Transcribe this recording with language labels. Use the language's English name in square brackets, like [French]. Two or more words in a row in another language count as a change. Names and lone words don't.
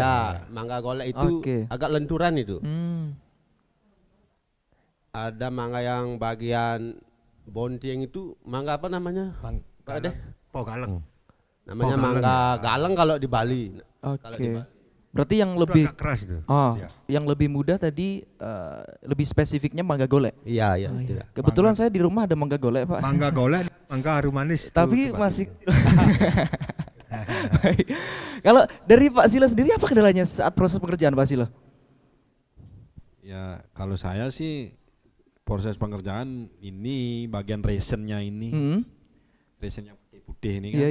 [Indonesian] Ya, mangga golek itu agak lenturan itu. Ada mangga yang bagian bontieng itu mangga apa namanya? Pak Ade? Galeng. Namanya Galeng mangga ya. galeng kalau di Bali. Kalau di Oke. Bali. Berarti yang Itu lebih agak keras itu. Ya. yang lebih mudah tadi lebih spesifiknya mangga golek. Iya, iya. Oh, iya. Iya. Kebetulan saya di rumah ada mangga golek, Pak. Mangga golek, mangga harum manis. Tapi itu, masih Kalau dari Pak Sila sendiri apa kendalanya saat proses pekerjaan Pak Sila? Ya kalau saya sih proses pengerjaan ini bagian resinnya ini, resin yang putih-putih ini kan.